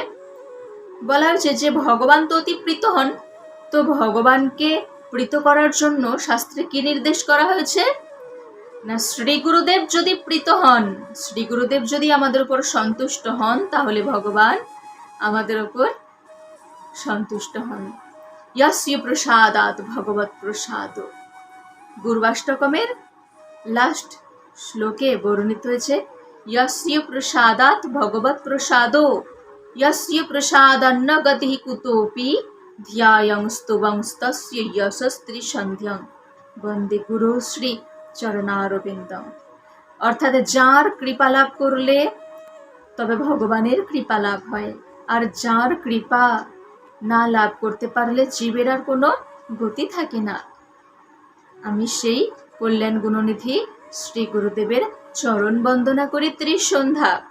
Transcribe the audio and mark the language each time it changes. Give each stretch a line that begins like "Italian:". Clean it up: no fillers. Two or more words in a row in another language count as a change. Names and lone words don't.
Bangla: বলা হয়েছে যে ভগবান তো অতি প্রীত হন, তো ভগবানকে প্রীত করার জন্য শাস্ত্রে কি নির্দেশ করা হয়েছে না, শ্রী গুরুদেব যদি প্রীত হন, শ্রী গুরুদেব যদি আমাদের উপর সন্তুষ্ট হন, তাহলে ভগবান আমাদের উপর সন্তুষ্ট হন।
Sanskrit: यस्य प्रसादात् भगवत् प्रसाद।
Bangla: গুরবাষ্টকমের লাস্ট শ্লোকে বর্ণিত হয়েছে
Sanskrit: यस्य प्रसादात् भगवत् प्रसादो यस्य प्रसादान्न गतिः कुतोऽपि ध्यायं स्तुवंस्तस्य यशस्त्रिसन्ध्यं বন্দে গুরু শ্রী চরণারবিন্দম।
Bangla: অর্থাৎ যার কৃপা লাভ করলে তবে ভগবানের কৃপা লাভ হয়, আর যার কৃপা না লাভ করতে পারলে জীবের আর কোনো গতি থাকে না। আমি সেই কল্যাণ গুণনিধি শ্রী গুরুদেবের চরণ বন্দনা করি ত্রিসন্ধ্যা।